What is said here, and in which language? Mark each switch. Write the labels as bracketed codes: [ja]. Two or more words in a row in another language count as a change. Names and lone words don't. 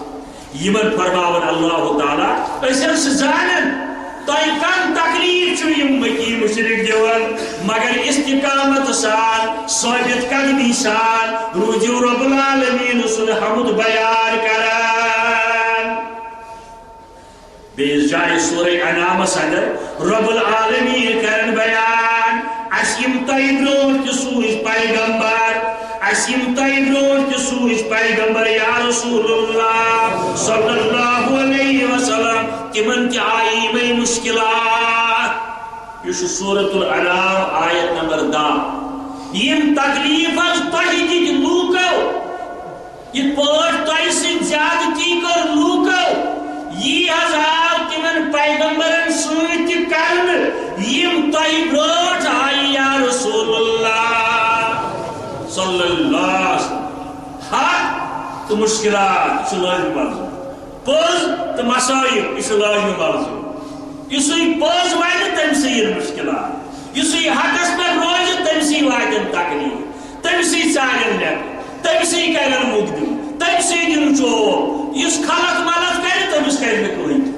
[ks] یِمن فرماوان اللہ تعالیٰ أسۍ حظ چھِ زانان تۄہہِ کم تکلیٖف چھُ یِم مکی مُشرِک دِوان مگر استقامت سان ثٲبت قدمی سان روٗزِو [ar] رۄب العالمیٖن [ks] سُنٛد حمد بیان کران. بیٚیِس جایہِ سورہ انعامس اندر [ar] رۄب العالمیٖن [ks] کرن بیان اَسہِ یِم تۄہہِ برٛونٛٹھ تہِ سوٗزۍ پیغمبر اَسہِ یِم تۄہہِ برٛونٛٹھ تہِ سوٗزۍ پیغمبر یا [ar] رسول اللہ صلی اللہ علیہ وسلم [ks] تِمن تہِ آیہِ یِمے مُشکِلات. یہِ چھُ سورۃ الانعام آیت نمبر 10. یِم تکلیٖف حظ تۄہہِ دِتۍ لوٗکو یِتھ پٲٹھۍ تۄہہِ سۭتۍ زیادتی کٔر لوٗکو یی حظ آو تِمن پیغمبرن سۭتۍ تہِ کرنہٕ یِم تۄہہِ برٛونٛٹھ آیہِ یا [ar] رسول اللہ صلی اللہ علیہ وسلم. [ks] حق تہٕ مُشکِلات یہِ چھُ لٲزمی مرضوٗم پوٚز تہٕ مسٲیِب یہِ چھُ لٲزمی مرضوٗم. یُسٕے پوٚز وَنہِ تٔمسٕے یِن مُشکِلات یُسٕے حقس پٮ۪ٹھ روزِ تٔمسٕے واتن تکلیٖف تٔمسٕے ژالن لٮ۪کہٕ تٔمسٕے کرن مُقدِم تٔمسٕے دِن چوب یُس خلق ملت کرِ تٔمِس کرِ نہٕ کٕہۭنۍ تہِ.